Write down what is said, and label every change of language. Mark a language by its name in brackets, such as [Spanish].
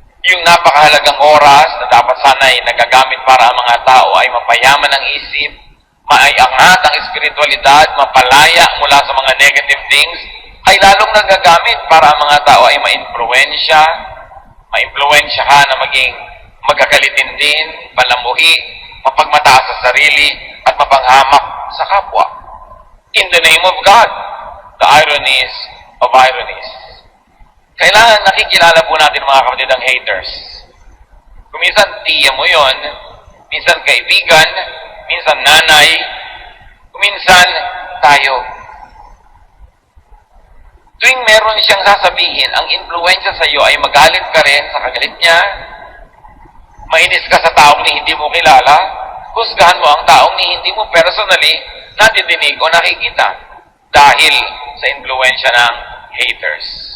[Filipino] Yung napakahalagang oras na dapat sana'y nagagamit para ang mga tao ay mapayaman ang isip, maiangat ang espiritualidad, mapalaya mula sa mga negative things, ay lalong nagagamit para ang mga tao ay maimpluwensyahan na maging magkakalitin din, palamuhi, mapagmataas sa sarili, at mapanghamak sa kapwa. [English] In the name of God, the ironies of ironies. [Filipino] Kailangan nakikilala po natin mga kapatid ang haters. Kung minsan tiya mo yon, minsan kaibigan, minsan nanay, kung minsan tayo. Tuwing meron siyang sasabihin, ang influensya sa iyo ay magalit ka rin sa kagalit niya, mainis ka sa taong ni hindi mo kilala, husgahan mo ang taong ni hindi mo personally nadidinig o nakikita dahil sa influensya ng haters.